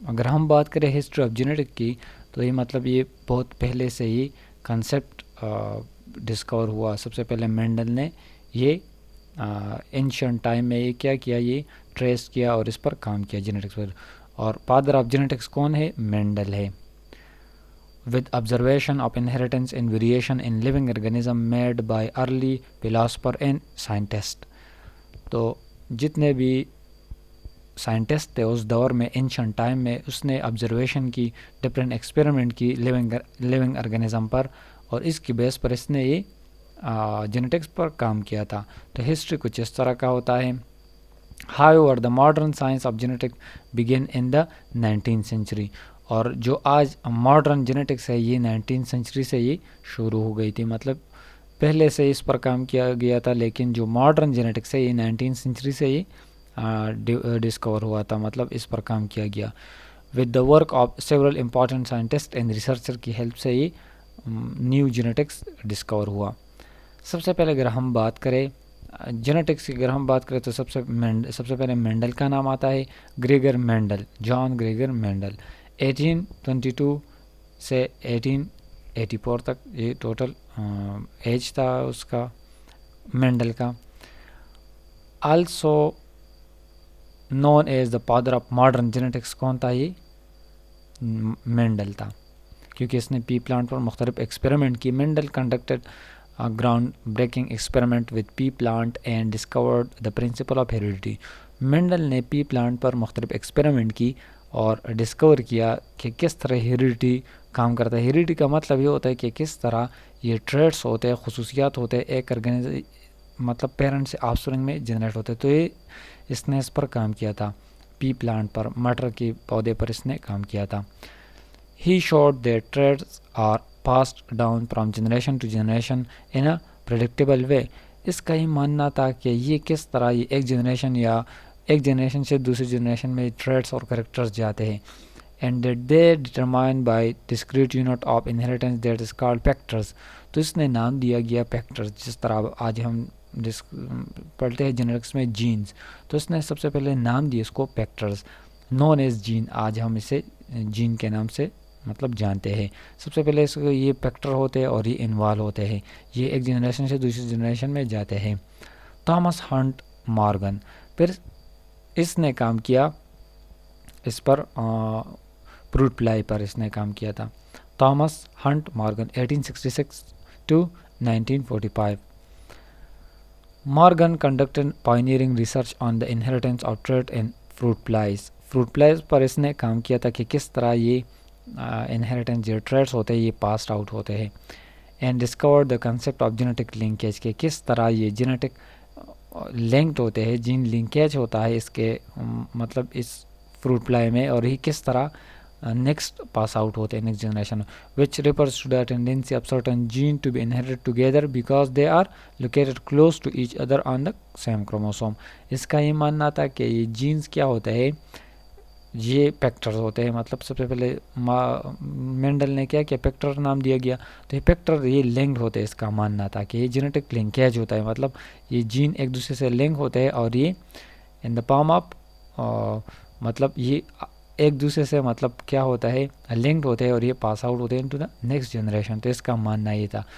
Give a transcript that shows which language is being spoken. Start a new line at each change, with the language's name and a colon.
Urdu: اگر ہم بات کریں ہسٹری آف جینیٹک کی تو یہ مطلب یہ بہت پہلے سے ہی کنسیپٹ ڈسکور ہوا. سب سے پہلے مینڈل نے یہ اینشنٹ ٹائم میں یہ کیا یہ ٹریس کیا اور اس پر کام کیا جینیٹکس پر. اور فادر آف جینیٹکس کون ہے؟ مینڈل ہے.
English: with observation of inheritance and variation in living organism made by early philosopher and scientist.
Urdu: تو جتنے بھی سائنٹسٹ تھے اس دور میں اینشنٹ ٹائم میں اس نے آبزرویشن کی، ڈفرینٹ ایکسپیریمنٹ کی لیونگ آرگینزم پر، اور اس کی بیس پر اس نے یہ جینیٹکس پر کام کیا تھا. تو ہسٹری کچھ اس طرح کا ہوتا ہے.
English: However, the modern science of genetics began in the 19th century.
Urdu: اور جو آج ماڈرن جینیٹکس ہے یہ 19 سینچری سے یہ شروع ہو گئی تھی. مطلب پہلے سے اس پر کام کیا گیا تھا، لیکن جو ماڈرن جینیٹکس ہے یہ 19 سینچری سے یہ ڈسکور ہوا تھا. مطلب اس پر کام کیا گیا.
English: with the work of several important scientists and researcher
Urdu: کی ہیلپ سے یہ نیو جینیٹکس ڈسکور ہوا. سب سے پہلے اگر ہم بات کریں جینیٹکس کی، اگر ہم بات کریں تو سب سے پہلے مینڈل کا نام آتا ہے. گریگر مینڈل، جان گریگر مینڈل 1822 سے 1884 تک یہ ٹوٹل ایج تھا اس کا مینڈل کا.
English: Also known as the father of modern genetics.
Urdu: کون تھا یہ؟ مینڈل تھا، کیونکہ اس نے پی پلانٹ پر مختلف ایکسپیریمنٹ کی.
English: Mendel conducted ground breaking experiment with pea plant and discovered the principle of heredity.
Urdu: Mendel نے پی پلانٹ پر مختلف ایکسپیریمنٹ کی اور ڈسکور کیا کہ کس طرح ہیریڈیٹی کام کرتا ہے. ہیریڈیٹی کا مطلب یہ ہوتا ہے کہ کس طرح یہ ٹریٹس ہوتے ہیں، خصوصیات ہوتے ہیں ایک مطلب پیرنٹ سے آف سپرنگ میں جنریٹ ہوتے. تو یہ اس نے اس پر کام کیا تھا، پی پلانٹ پر، مٹر کے پودے پر اس نے کام کیا تھا.
English: He showed that traits are passed down from generation to generation in a predictable way.
Urdu: اس کا یہ ماننا تھا کہ یہ کس طرح یہ ایک جنریشن سے دوسری جنریشن میں ٹریٹس اور کریکٹرز جاتے ہیں.
English: and that they determined by discrete unit of inheritance that is called factors.
Urdu: تو اس نے نام دیا گیا فیکٹرز، جس طرح آج ہم پڑھتے ہیں جینیٹکس میں جینز. تو اس نے سب سے پہلے نام دیا اس کو فیکٹرز،
English: Known as gene.
Urdu: آج ہم اسے جین کے نام سے مطلب جانتے ہیں. سب سے پہلے اس کو یہ فیکٹر ہوتے ہیں اور یہ انوالو ہوتے ہیں، یہ ایک جنریشن سے دوسری جنریشن میں جاتے ہیں. تھامس ہنٹ مارگن، پھر اس نے کام کیا اس پر فروٹ فلائی پر اس نے کام کیا تھا. Thomas hint Morgan 1866 to 1945.
English: Morgan conducted pioneering research on the inheritance of trait in fruit flies.
Urdu: Fruit flies پر اس نے کام کیا تھا کہ کس طرح یہ انہیریٹنس جو ٹریٹس ہوتے ہیں یہ پاسڈ آؤٹ ہوتے ہیں.
English: and discovered the concept of genetic linkage,
Urdu: کہ کس طرح یہ جینیٹک لنکڈ ہوتے ہیں، جین لنکیج ہوتا ہے اس کے مطلب اس فروٹ فلائی میں، اور یہ کس طرح نیکسٹ پاس آؤٹ ہوتے ہیں next generation.
English: Which refers to the tendency of certain gene to be inherited together because they are located close to each other on the same chromosome.
Urdu: اس کا یہ ماننا تھا کہ یہ جینز کیا ہوتا ہے، یہ فیکٹرز ہوتے ہیں. مطلب سب سے پہلے مینڈل نے کیا فیکٹر نام دیا گیا. تو یہ فیکٹر یہ لنکڈ ہوتے ہیں، اس کا ماننا تھا کہ یہ جینیٹک لنکیج ہوتا ہے. مطلب یہ جین ایک دوسرے سے لنک ہوتے ہیں اور یہ
English: in the form of
Urdu: مطلب یہ ایک دوسرے سے مطلب کیا ہوتا ہے لنکڈ ہوتے ہیں اور یہ پاس آؤٹ ہوتے ہیں
English: Into the next generation.
Urdu: تو اس کا ماننا یہ تھا.